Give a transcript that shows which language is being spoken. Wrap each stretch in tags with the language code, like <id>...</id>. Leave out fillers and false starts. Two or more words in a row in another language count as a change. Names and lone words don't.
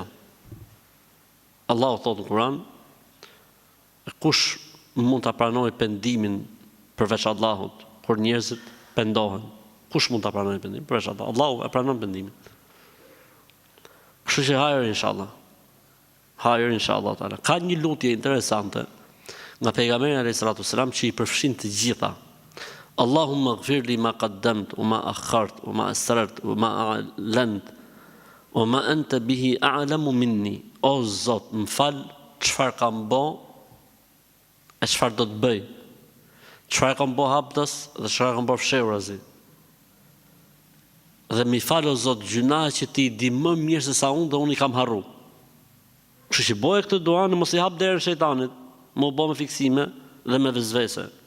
<sq>Allahu thotë në Kur'an, kush mund të pranoj pendimin përveç Allahut, kur njerëzit pendohen? Kush mund të pranoj pendimin përveç Allahut? Allahu e pranon pendimin. Kështu që hajër inshallah. Hajër</sq> <ar>إن شاء الله تعالى.</ar> <sq>Ka një lutje interesante nga pejgamberi</sq> <ar>عليه الصلاة والسلام</ar> <sq>që i përfshin të gjitha.</sq> <ar>اللهم اغفر لي ما قدمت وما أخرت وما أسررت وما أعلنت وما أنت به أعلم مني.</ar> <sq>O Zot, më fal çfarë kam bë e çfarë do të bëj. Çfarë kam bë haptas dhe çfarë kam bë fshehurazi. Dhe mi fal o Zot gjunahet që ti di më mirë se sa unë dhe unë i kam harru. Kështu që boje këtë dua në mos i hap derën shejtanit, më bo me fiksime dhe me vezvese.</sq>